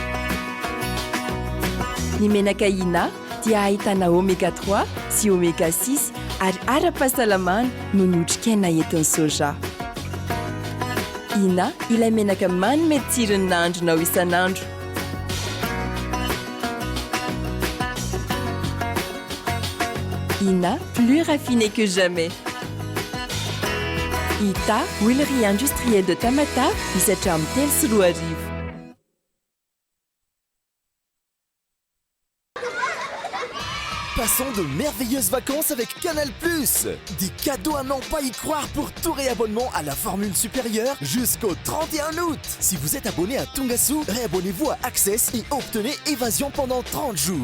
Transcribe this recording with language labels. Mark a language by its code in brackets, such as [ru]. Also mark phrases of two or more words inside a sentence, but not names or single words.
[mg] Ny menaka Ina dia ahitana oméga 3 sy oméga 6 ary ara-pahasalamana no ny otrikaina entin'ny soja. Ina ilay menaka manome tsirony nahandronao isan'andro. Ina, [fr] plus raffiné que jamais. Ita, huilerie industrielle de Tamata, [mg] misy hatramin'ny 3 sy 4 arivo. [fr] Passons de merveilleuses vacances avec Canal+. Des cadeaux à n'en pas y croire pour tout réabonnement à la formule supérieure jusqu'au 31 août. Si vous êtes abonné à Tungasu, réabonnez-vous à Access et obtenez Évasion pendant 30 jours.